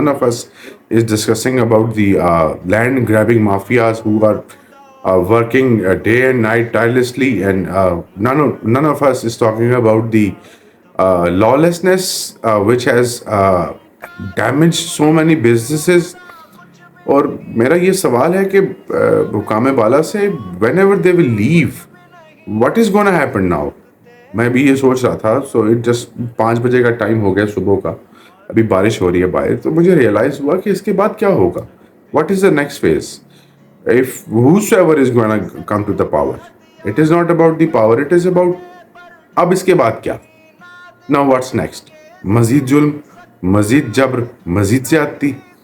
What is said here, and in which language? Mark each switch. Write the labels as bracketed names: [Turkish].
[English] None of us is discussing about the land grabbing mafias who are working day and night tirelessly, and none of us is talking about the lawlessness which has damaged so many businesses. [Hindi] और मेरा ये सवाल है कि हुकाम बाला से [English] Whenever they will leave, what is gonna happen now. [Hindi] मैं भी ये सोच रहा था। [English] so it just [Hindi] 5 बजे का टाइम हो गया सुबह का, अभी बारिश हो रही है बाहर, तो मुझे रियलाइज़ हुआ कि इसके बाद क्या होगा। [English] What is the next phase if whosoever is going to come to the power. It is not about the power, it is about [Hindi] अब इसके बाद क्या। [English] Now what's next? [Hindi] मज़ीद जुल्म, मज़ीद जबर, मज़ीद ज़्यादती।